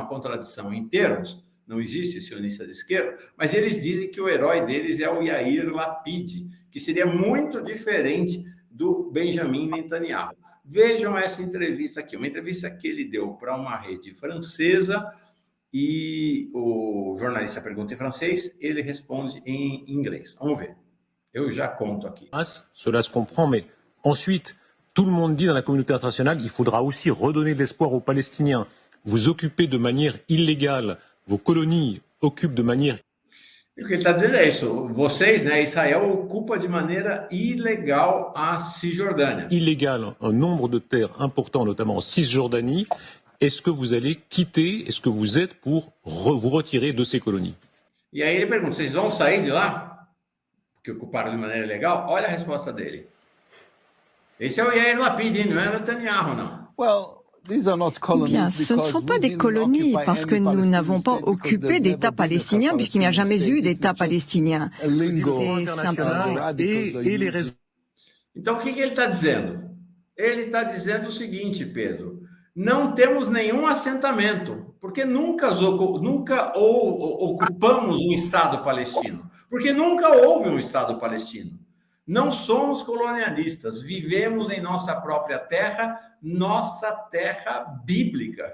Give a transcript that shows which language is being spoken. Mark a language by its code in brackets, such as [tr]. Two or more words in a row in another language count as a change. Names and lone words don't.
[pt] Uma contradição em termos, não existe sionista de esquerda, mas eles dizem que o herói deles é o Yair Lapid, que seria muito diferente do Benjamin Netanyahu. Vejam essa entrevista aqui, uma entrevista que ele deu para uma rede francesa e o jornalista pergunta em francês, ele responde em inglês. Vamos ver. Eu já conto aqui. [fr] Cela se comprend, mais ensuite, tout le monde dit dans la communauté internationale, il faudra aussi redonner de l'espoir aux Palestiniens. Vous occupez de manière illégale, vos colonies occupent de manière... [pt] E o que ele está dizendo é isso. Vocês, né, Israel, ocupa de maneira ilegal a Cisjordânia. [fr] Illégale un nombre de terres importants, notamment en Cisjordanie. Est-ce que vous allez quitter, est-ce que vous êtes pour vous retirer de ces colonies? [pt] E aí ele pergunta, vocês vão sair de lá? Porque ocuparam de maneira ilegal? Olha a resposta dele. Esse é o Yair Lapid, hein? Não é Netanyahu, não. [fr] Bien, ce ne sont pas des colonies parce que nous n'avons pas occupé d'État palestinien puisqu'il n'y a jamais eu d'État palestinien. C'est simplement... les raisons... [pt] Então, o que ele está dizendo? Ele está dizendo o seguinte, Pedro, não temos nenhum assentamento, porque nunca ocupamos um Estado palestino, porque nunca houve um Estado palestino. Não somos colonialistas, vivemos em nossa própria terra bíblica.